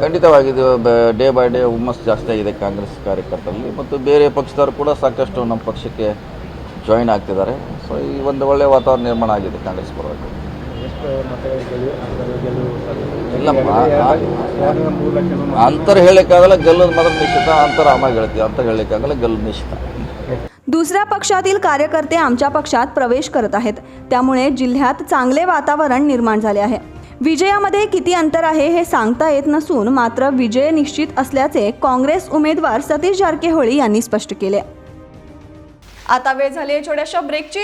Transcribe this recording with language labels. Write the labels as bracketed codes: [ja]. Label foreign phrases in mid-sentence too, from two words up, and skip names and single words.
[kn] ಖಂಡಿತವಾಗಿ ಇದು [en] day by day [kn] ಹುಮ್ಮಸ್ ಜಾಸ್ತಿ ಆಗಿದೆ ಕಾಂಗ್ರೆಸ್ ಕಾರ್ಯಕರ್ತರಲ್ಲಿ, ಮತ್ತು ಬೇರೆ ಪಕ್ಷದವರು ಕೂಡ ಸಾಕಷ್ಟು ನಮ್ಮ ಪಕ್ಷಕ್ಕೆ ಜಾಯಿನ್ ಆಗ್ತಿದ್ದಾರೆ. ಸೊ ಈ ಒಂದು ಒಳ್ಳೆಯ ವಾತಾವರಣ ನಿರ್ಮಾಣ ಆಗಿದೆ ಕಾಂಗ್ರೆಸ್ ಪರವಾಗಿ. ಅಂತರ ಹೇಳಕ್ಕಾಗಲ್ಲ, ಗೆಲ್ಲೋದು ಮಾತ್ರ ನಿಶ್ಚಿತ. ಅಂತರ ಆಮಾಗಿ ಹೇಳ್ತೀವಿ, ಅಂತರ ಹೇಳಕ್ಕಾಗಲ್ಲ, ಗೆಲ್ಲೋದು ನಿಶ್ಚಿತ. [mr] दुसऱ्या पक्षातील कार्यकर्ते आमच्या पक्षात प्रवेश करत आहेत, त्यामुळे जिल्ह्यात चांगले वातावरण निर्माण झाले आहे. विजयामध्ये किती अंतर आहे हे सांगता येत नसून मात्र विजय निश्चित असल्याचे काँग्रेस उमेदवार सतीश जारकीहोळी यांनी स्पष्ट केले. आता वेळ झाली आहे छोट्याशा ब्रेकची.